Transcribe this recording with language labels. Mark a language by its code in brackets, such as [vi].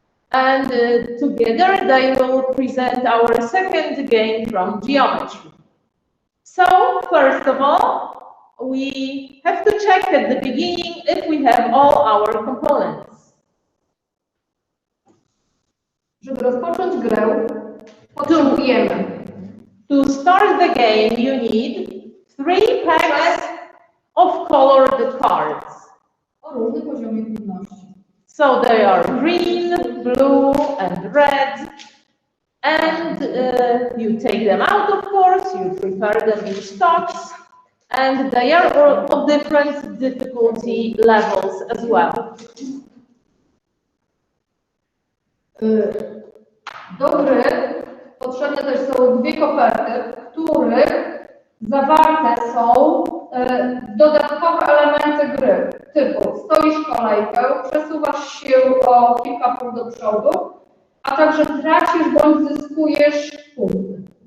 [en] And together they will present our second game from geometry. So, first of all, we have to check at the beginning if we have all our components. [pl] Żeby rozpocząć grę, potrzebujemy. [en] To start the game, you need 3 packs of colored cards. [pl] O różnym poziomie trudności. [en] So they are green, blue, and red. And you take them out, of course, you prepare them in stocks, and they are of different difficulty levels as well. [pl] Do gry potrzebne też są 2 koperty, w których zawarte są dodatkowe elementy gry, typu stoisz kolejkę, przesuwasz się o kilka punktów do przodu, a także tracisz bądź zyskujesz punkty.